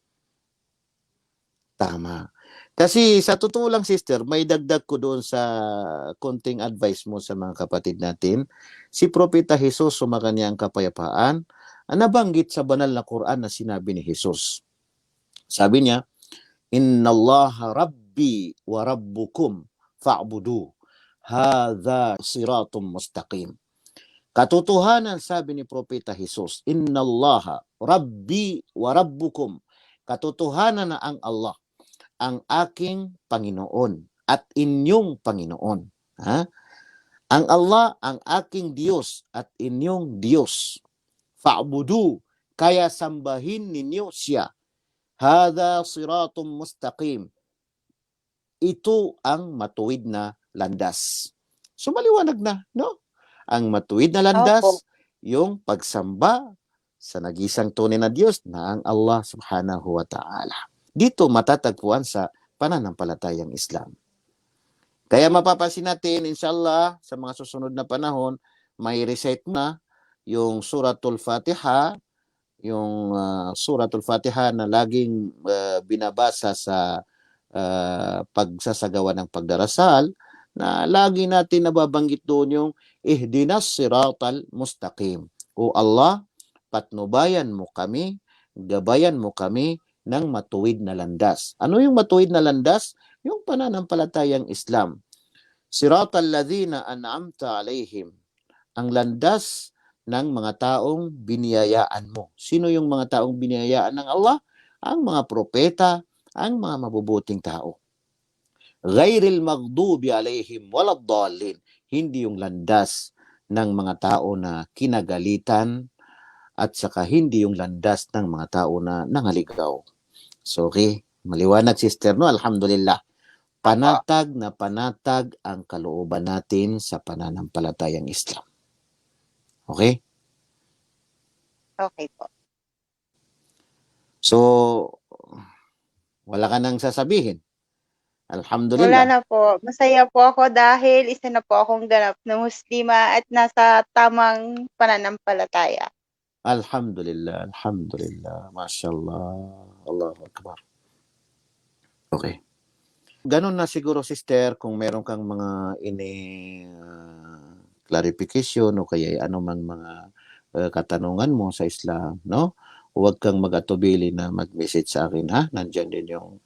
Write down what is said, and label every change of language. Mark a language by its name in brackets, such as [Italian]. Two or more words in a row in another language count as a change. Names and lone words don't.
[Filipino] Tama. Kasi sa totoo lang, sister, may dagdag ko doon sa konting advice mo sa mga kapatid natin. Si Propeta Jesus, sumakanya ang kapayapaan, ang nabanggit sa banal na Quran na sinabi ni Jesus. Sabi niya, [Arabic] إن الله ربي وربكم فاعبدوا. هذا صراط مستقيم. [Filipino] Katotohanan, sabi ni Propeta Jesus, [Arabic] إن الله ربي وربكم. [Filipino] Katotohanan na ang Allah ang aking Panginoon at inyong Panginoon. Ha? Ang Allah ang aking Diyos at inyong Diyos. Fa'budu, kaya sambahin ninyo siya. [Arabic] هذا صراط مستقيم. [Filipino] Ito ang matuwid na landas. So maliwanag na, no? Ang matuwid na opo, landas, yung pagsamba sa nagisang tunay na Diyos na ang Allah [Arabic] سبحانه وتعالى. [Filipino] Dito matatagpuan sa pananampalatayang Islam. Kaya mapapansin natin, inshallah, sa mga susunod na panahon, may recite na yung Suratul Fatiha, yung Suratul Fatiha na laging binabasa sa pagsasagawa ng pagdarasal, na lagi natin nababanggit doon yung [Arabic] اهدنا الصراط المستقيم. [Filipino] O Allah, patnubayan mo kami, gabayan mo kami ng matuwid na landas. Ano yung matuwid na landas? Yung pananampalatayang Islam. [Arabic] صراط الذين أنعمت عليهم. [Filipino] Ang landas ng mga taong biniyayaan mo. Sino yung mga taong biniyayaan ng Allah? Ang mga propeta, ang mga mabubuting tao. [Arabic] غير المغضوب عليهم ولا الضالين. [Filipino] Hindi yung landas ng mga tao na kinagalitan at saka hindi yung landas ng mga tao na nangaligaw. So, okay, maliwanag, sister, no? Alhamdulillah. opo, Panatag na panatag ang kalooban natin sa pananampalatayang Islam. Okay? okay po. So, wala ka nang sasabihin. Wala Alhamdulillah. na po. Masaya po ako dahil isa na po akong ganap na Muslima at nasa tamang pananampalataya. [Arabic] الحمد لله. الحمد لله. ما شاء الله. الله أكبر. [Filipino] Okay. Ganun na siguro, sister, kung meron kang mga clarification o kaya anumang mga katanungan mo sa Islam, no? Huwag kang mag-atubili na mag-message sa akin, ha? Nandiyan din yung